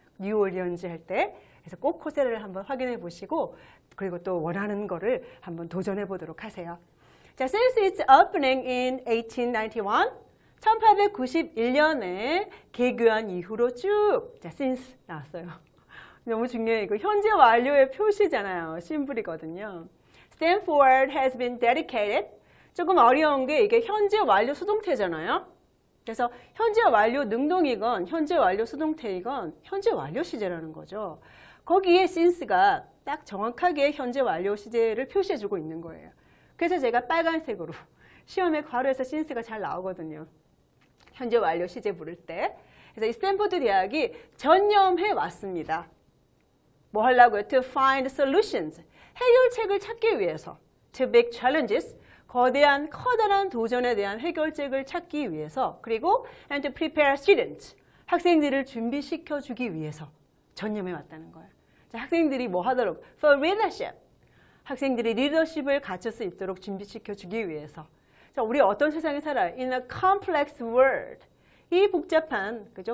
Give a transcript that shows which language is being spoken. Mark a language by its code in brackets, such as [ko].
[ko] 뉴올리언즈 할 때. 그래서 꼭 코세라를 한번 확인해 보시고 그리고 또 원하는 거를 한번 도전해 보도록 하세요. 자, [en] since its opening in 1891, [ko] 1891년에 개교한 이후로 쭉, 자, since 나왔어요. 너무 중요해요. 이거 현재 완료의 표시잖아요. 심플이거든요. [en] Stanford has been dedicated. [ko] 조금 어려운 게 이게 현재 완료 수동태잖아요. 그래서 현재 완료 능동이건 현재 완료 수동태이건 현재 완료 시제라는 거죠. 거기에 since가 딱 정확하게 현재 완료 시제를 표시해주고 있는 거예요. 그래서 제가 빨간색으로 시험에 괄호에서 since가 잘 나오거든요. 현재 완료 시제 부를 때. 그래서 이 스탠포드 대학이 전념해 왔습니다. 뭐 하려고요? [en] To find solutions. [ko] 해결책을 찾기 위해서. [en] To big challenges. [ko] 거대한 커다란 도전에 대한 해결책을 찾기 위해서. 그리고 [en] and to prepare students. [ko] 학생들을 준비시켜 주기 위해서 전념해 왔다는 거예요. 자, 학생들이 뭐 하도록? [en] For leadership. [ko] 학생들이 리더십을 갖출 수 있도록 준비시켜 주기 위해서. 자, 우리 어떤 세상에 살아요? [en] In a complex world. [ko] 이 복잡한, 그죠?